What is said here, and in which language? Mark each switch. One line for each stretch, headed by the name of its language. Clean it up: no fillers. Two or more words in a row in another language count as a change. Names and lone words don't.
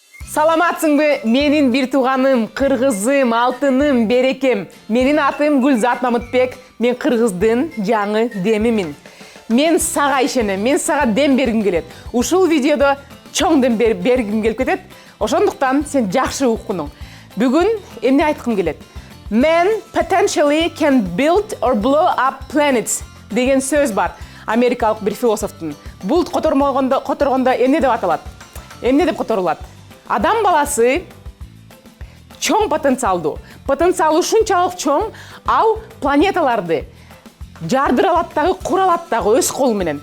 Kyrgyz: Саламатсыңбы, менин бир тууганым, кыргызым, алтыным, берекем. Менин атым Гүлзат Мамытбек, мен кыргыздын жаңы демимин. Мен сага ишенем, мен сага дем бергим келет. Ушул видеодо чоң дем бергим келип кетет. Ошондуктан сен жакшы уккунуң. Бүгүн эмне айткым келет?
English: Men potentially can build or blow up planets
Kyrgyz: деген сөз бар. Америкалык бир философтун. Булт которгондо эмне деп аталат? Эмне деп которулат? Адам баласы чоң потенциалдуу. Потенциалы ушунчалык чоң, ал планеталарды жардыра алат дагы, кура алат дагы өз колу менен.